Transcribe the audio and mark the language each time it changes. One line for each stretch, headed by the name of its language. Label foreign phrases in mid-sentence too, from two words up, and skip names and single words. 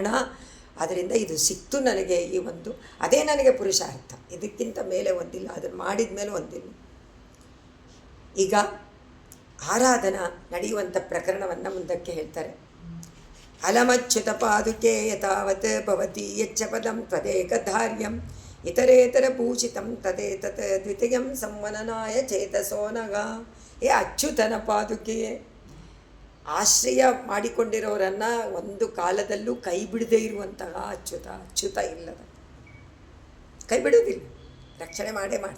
Kannada: ಅದರಿಂದ ಇದು ಸಿಕ್ತು ನನಗೆ. ಈ ಒಂದು ಅದೇ ನನಗೆ ಪುರುಷಾರ್ಥ. ಇದಕ್ಕಿಂತ ಮೇಲೆ ಒಂದಿಲ್ಲ. ಅದನ್ನು ಮಾಡಿದ ಮೇಲೆ ಒಂದಿಲ್ಲ. ಈಗ ಆರಾಧನಾ ನಡೆಯುವಂಥ ಪ್ರಕರಣವನ್ನು ಮುಂದಕ್ಕೆ ಹೇಳ್ತಾರೆ.
Sanskrit: ಅಲಮಚ್ಯುತ ಪಾದುಕೆ ಯಥಾವತ್ ಭವತಿ ಯಚ್ಚ ಪದಂ ತ್ವದೇಕಧಾರ್ಯಂ ಇತರೇತರ ಭೂಷಿತಂ ತದೇತತ್ ದ್ವಿತೀಯಂ ಸಂವನನಾಯ ಚೇತಸೋನಗ.
Kannada: ಏ ಅಚ್ಯುತನ ಪಾದುಕೆಯೇ, ಆಶ್ರಯ ಮಾಡಿಕೊಂಡಿರೋರನ್ನು ಒಂದು ಕಾಲದಲ್ಲೂ ಕೈ ಬಿಡದೇ ಇರುವಂತಹ ಅಚ್ಯುತ ಇಲ್ಲದ, ಕೈ ಬಿಡೋದಿಲ್ಲ, ರಕ್ಷಣೆ ಮಾಡೇ ಮಾಡ್ತಾರೆ.